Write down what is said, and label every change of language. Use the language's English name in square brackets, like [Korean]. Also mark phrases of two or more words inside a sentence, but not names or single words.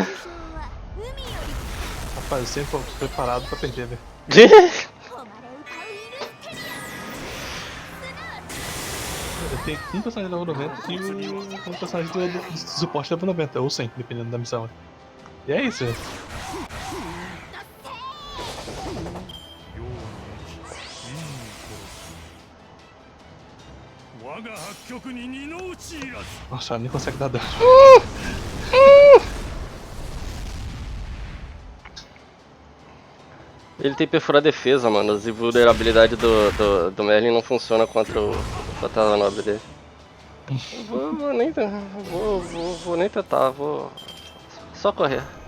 [Portuguese] Rapaz, eu sempre tô preparado pra perder, velho. Eu tenho um personagem level 90 e um personagem do suporte level 90, ou 100, dependendo da missão. E é isso, velho. [Japanese] 我が八極に二の打ちいらず [Portuguese] Nossa, ela nem consegue dar dano. Ele tem perfurar a defesa, mano. As invulnerabilidade do Merlin não funciona contra o fantasma nobre dele. Vou nem tentar, vou só correr.